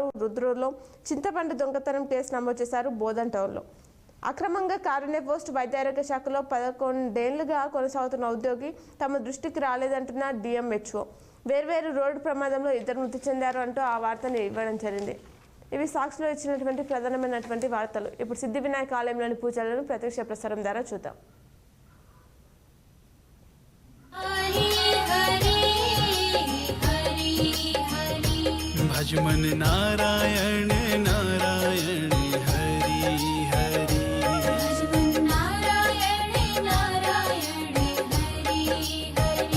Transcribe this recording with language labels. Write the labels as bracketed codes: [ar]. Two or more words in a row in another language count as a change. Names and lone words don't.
[te] రుద్రూరులో చింతపండు దొంగతనం కేసు నమోదు చేశారు. బోధన్ టౌన్లో అక్రమంగా కారుణ్య పోస్ట్ వైద్యారోగ్య శాఖలో 11 ఏళ్లుగా కొనసాగుతున్న ఉద్యోగి తమ దృష్టికి రాలేదంటున్న డిఎంహెచ్ఓ. వేర్వేరు రోడ్డు ప్రమాదంలో 2 మృతి చెందారు అంటూ ఆ వార్తని ఇవ్వడం జరిగింది. ఇవి సాక్షిలో ఇచ్చినటువంటి ప్రధానమైనటువంటి వార్తలు. ఇప్పుడు సిద్ధి వినాయక ఆలయంలోని పూజలను ప్రత్యక్ష ప్రసారం ద్వారా చూద్దాం. [hi] भजमन नारायण नारायण हरि हरि भजमन नारायण नारायण हरि हरि